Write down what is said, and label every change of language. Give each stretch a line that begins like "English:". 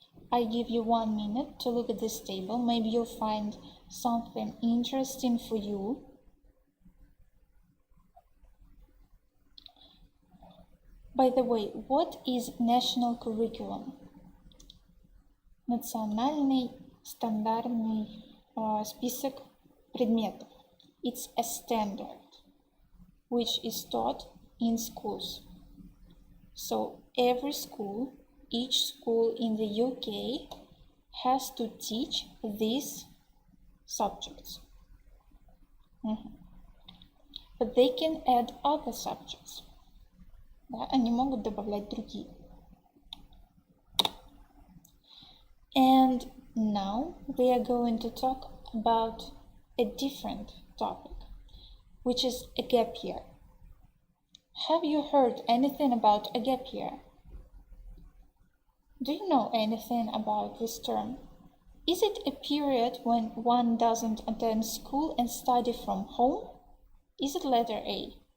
English: I give you 1 minute to look at this table. Maybe you'll find something interesting for you. By the way, what is national curriculum?
Russian: Национальный стандартный список предметов.
English: It's a standard which is taught in schools. So every school, each school in the UK has to teach these subjects. But they can add other subjects.
Russian: Да, они могут добавлять другие.
English: And now we are going to talk about a different topic, which is a gap year. Have you heard anything about a gap year? Do you know anything about this term? Is it a period when one doesn't attend school and study from home? Is it letter A?